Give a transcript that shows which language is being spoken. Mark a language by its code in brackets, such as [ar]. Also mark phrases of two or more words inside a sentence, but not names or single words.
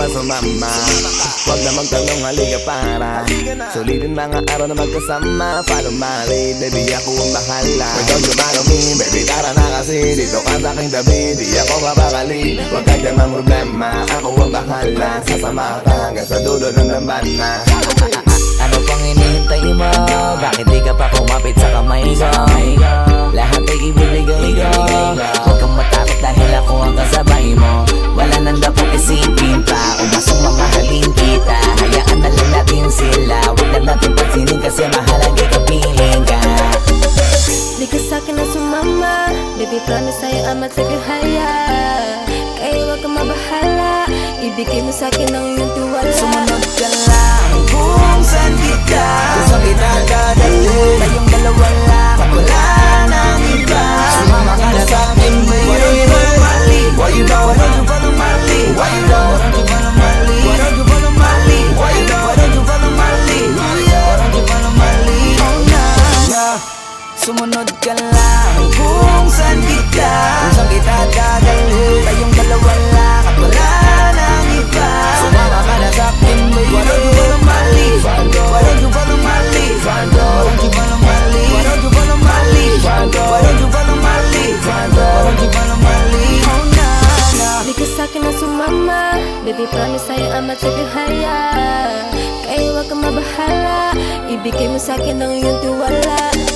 [tl] sumama. Huwag na magtanong, halika para sulitin mga araw na magkasama. [en] Follow my lead, baby [tl] ako ang bahala. [en] But don't you follow me, baby [tl] tara na kasi dito ka sa aking tabi, di ako mapakali. Huwag ka dyan mang problema, ako ang bahala. Sasama ka hanggang sa dulo ng dambana. Ano pang hinihintay mo? Bakit di ka pa kumapit sa kamay ko? Lahat ay ibibigay ko. Huwag kang matakot dahil ako ang kasabay mo. Wala nang dapat isipin pa kung masong mamahalin kita. Hayaan na lang natin sila, huwag na natin pansinin kasi mahalaga kapiling ka. Di ka sa'kin na sumama, [en] baby promise [tl] sa'yo [en] I'ma take you higher. [tl] Kaya huwag kang mabahala, ibigay mo sa'kin ang iyong tiwala. Sumunod ka lang kung saan kita, kung saan kita dadalhin. Tayong dalawa lang, wala nang iba. Sumama ka na sa'kin, baby. [en] Why don't you follow my lead? Why you don't follow my lead? Why you don't follow my lead? Why don't you follow my lead? Why you don't follow my lead? Why don't you follow my lead? [tl] Oh na, sumunod ka lang kung saan kita, kung saan kita dadalhin. Tayong dalawa lang at wala nang iba. Sumama ka na sa'kin, baby. [en] Why don't you follow my lead? Why don't you follow my lead? Why don't you follow my lead? Why don't you follow my lead? Why don't you follow my lead? Why don't you follow my lead? Oh na, na. [tl] Di ka sa'kin na sumama, [en] baby promise [tl] sa'yo [en] I'ma take you higher. [tl] Kaya huwag kang mabahala, ibigay mo sa'kin ang iyong tiwala.